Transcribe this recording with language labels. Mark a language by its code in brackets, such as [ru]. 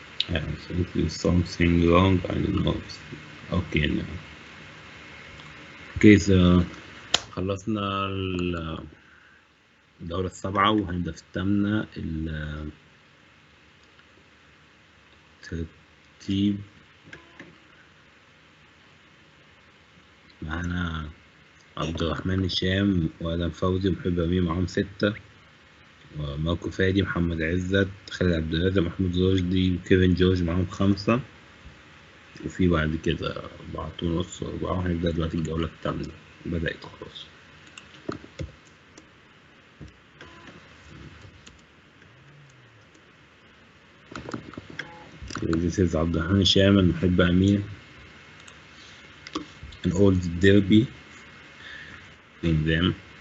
[en] I think there's something wrong, I don't know. Okay, now. Okay, so [ar] خلصنا الدورة السابعة وهنبدأ في الثامنة. الترتيب معانا عبد الرحمن هشام وآدم فوزي ومحب أمين معاهم 6، وماركو فادي محمد عزت خالد عبد الرازق محمود رشدي وكيفن جورج معاهم 5، وفي بعد كده 4.5 و4. وهنبدأ دلوقتي الجولة الثامنة بدأت خلاص. [en] This is عبد الرحمن هشام and محب أمين. An old derby between them.